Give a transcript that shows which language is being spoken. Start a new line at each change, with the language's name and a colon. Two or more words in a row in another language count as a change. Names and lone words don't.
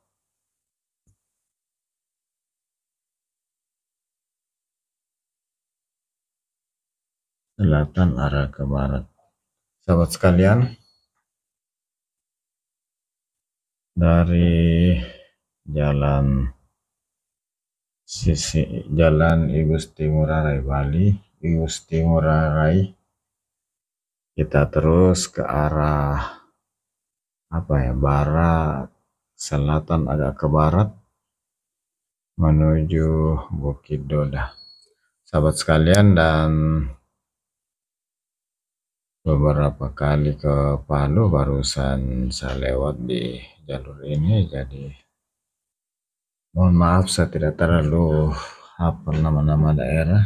Indonesian: Selatan arah ke barat. Sahabat sekalian, dari jalan sisi jalan I Gusti Ngurah Rai Bali, I Gusti Ngurah Rai, kita terus ke arah barat, selatan agak ke barat menuju Bukit Dodah. Sahabat sekalian, dan beberapa kali ke Palu barusan saya lewat di jalur ini, jadi mohon maaf saya tidak terlalu hafal nama-nama daerah.